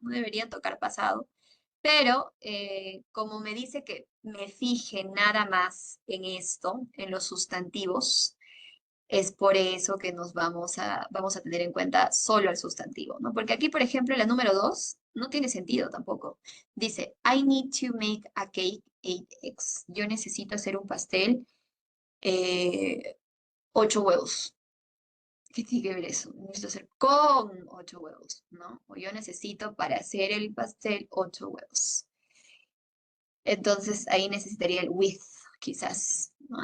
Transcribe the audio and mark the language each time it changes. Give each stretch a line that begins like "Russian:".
Spanish: No deberían tocar pasado. Pero como me dice que me fije nada más en esto, en los sustantivos, es por eso que vamos a tener en cuenta solo el sustantivo, ¿no? Porque aquí, por ejemplo, la número 2 no tiene sentido tampoco. Dice,
English: I need to make a cake 8 eggs.
Spanish: Yo necesito hacer un pastel 8 huevos. ¿Qué tiene que ver eso? Necesito hacer con 8 huevos, ¿no? O yo necesito para hacer el pastel 8 huevos. Entonces ahí necesitaría el with, quizás, ¿no?